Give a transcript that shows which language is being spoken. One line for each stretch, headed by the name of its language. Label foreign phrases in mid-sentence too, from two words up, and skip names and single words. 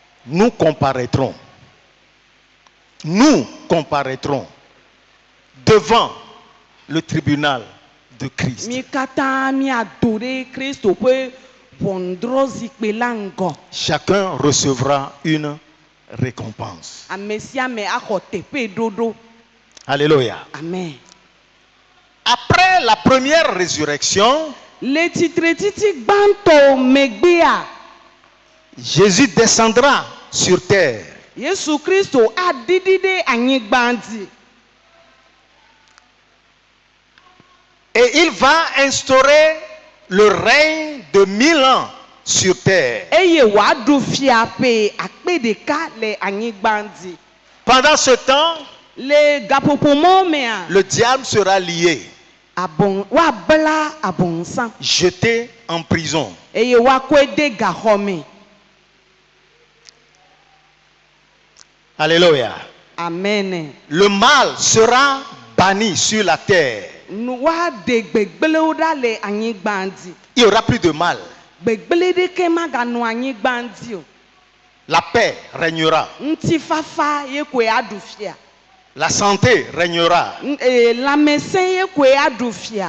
French: nous comparaîtrons. Nous comparaîtrons devant le tribunal de Christ.
Ewe: Mi katã mi adore Kristo ƒe ʋɔnudrɔ̃zikpui la ŋgɔ.
French: Chacun recevra une récompense.
Ewe: Ame sia ame axɔ teƒeɖoɖo.
French: Alléluia. Amen. Après la première résurrection,
Ewe: Le titretiti gbãtɔ megbea,
French: Jésus descendra sur terre.
Ewe: Yesu Kristo aɖiɖi ɖe anyigba dzi.
French: Et il va instaurer le règne de 1000 ans sur terre.
Ewe: Eye wòaɖu fia ƒe akpe ɖeka le anyigba dzi.
French: Pendant ce temps,
Ewe: Le gaƒoƒomɔ mea,
French: le diable sera lié,
Ewe: woabla abɔnsa
French: jeté en prison.
Ewe: eye woakɔe de gaxɔ me.
French: Alléluia. Amen. Le mal sera banni sur la terre.
Ewe: Woaɖe gbegblẽwo ɖa le anyigba dzi.
French: Il n'y aura plus de mal.
Ewe: Gbegblẽ ɖeke maganɔ anyigba dzi o.
French: La paix régnera.
Ewe: Ŋutifafa ye koe aɖu fia.
French: La santé régnera.
Ewe: Lãmesẽ ye koe aɖu fia.